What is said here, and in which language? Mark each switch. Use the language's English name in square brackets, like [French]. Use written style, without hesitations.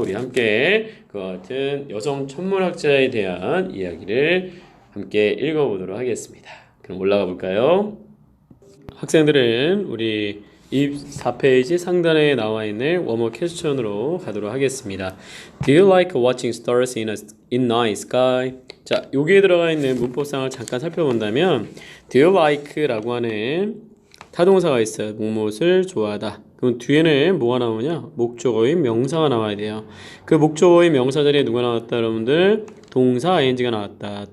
[Korean] 우리 함께 그와 같은 여성 천문학자에 대한 이야기를 함께 읽어보도록 하겠습니다. 그럼 올라가 볼까요? 학생들은 우리 24페이지 상단에 나와 있는 워머업 퀘스천으로 가도록 하겠습니다. [English] Do you like watching stars in night sky? [Korean] 자, 여기에 들어가 있는 문법상을 잠깐 살펴본다면 [English] Do you like [Korean] 라고 하는 타동사가 있어요. 무엇을 좋아하다. 그럼 뒤에는 뭐가 나오냐? 목적어인 명사가 나와야 돼요. 그 목적어인 명사 자리에 누가 나왔다, 여러분들? 동사 ing가 나왔다.